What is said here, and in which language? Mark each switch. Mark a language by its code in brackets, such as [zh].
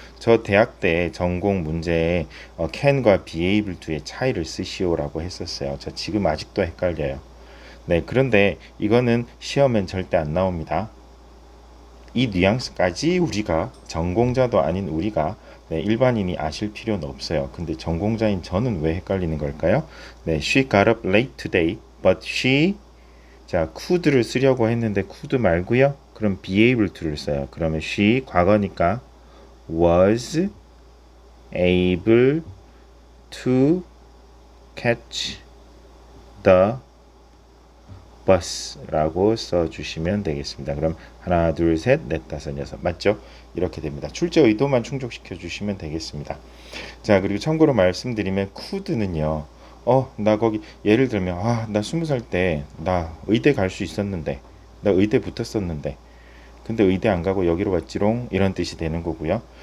[ko] 저 대학 때 전공 문제에 can과 be able to의 차이를 쓰시오라고 했었어요. 저 지금 아직도 헷갈려요. 네, 그런데 이거는 시험엔 절대 안 나옵니다. 이 뉘앙스까지 우리가 전공자도 아닌 우리가 일반인이 아실 필요는 없어요. 근데 전공자인 저는 왜 헷갈리는 걸까요? [en] 네, she got up late today, but she 자, [ko] could를 쓰려고 했는데 could 말고요. 그럼 be able to를 써요. [en] 그러면 she [ko] 과거니까 [en] was able to catch the bus라고 써주시면 되겠습니다. [ko] 그럼 하나, 둘, 셋, 넷, 다섯, 여섯 맞죠? 이렇게 됩니다. 출제 의도만 충족시켜 주시면 되겠습니다. 자, 그리고 참고로 말씀드리면 could는요. 나 거기 예를 들면 나 20살 때 나 의대 갈 수 있었는데 나 의대 붙었었는데 근데 의대 안 가고 여기로 왔지롱 이런 뜻이 되는 거고요.